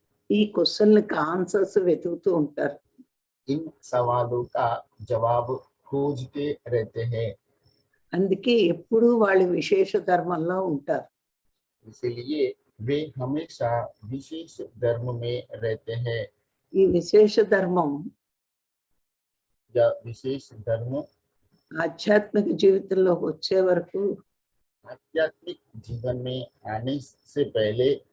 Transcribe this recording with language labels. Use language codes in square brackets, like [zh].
[te] ఈ క్వశ్చన్లకు ఆన్సర్స్ వెతుకుతూ ఉంటారు. [hi] इन सवालों का जवाब खोजते रहते हैं। [te] అందుకే ఎప్పుడూ వాళ్ళు విశేష ధర్మంలో ఉంటారు. [hi] इसलिए वे हमेशा विशेष धर्म में रहते हैं। [te] ఈ విశేష ధర్మం [hi] यह विशेष धर्म [te] ఆధ్యాత్మిక జీవితంలోకి వచ్చే వరకు [hi] आध्यात्मिक जीवन में आने से पहले